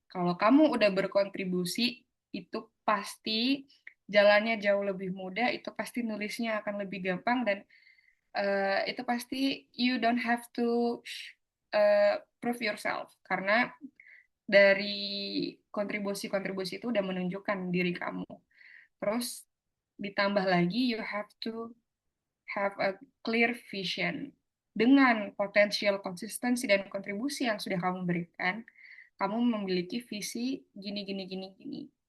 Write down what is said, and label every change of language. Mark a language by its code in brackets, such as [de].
[id] Kalau kamu udah berkontribusi, itu pasti jalannya jauh lebih mudah, itu pasti nulisnya akan lebih gampang, dan itu pasti [en] you don't have to prove yourself, [id] karena dari kontribusi-kontribusi itu udah menunjukkan diri kamu. Terus ditambah lagi [en] you have to have a clear vision. [id] Dengan potensial konsistensi dan kontribusi yang sudah kamu berikan, kamu memiliki visi gini, gini, gini, gini.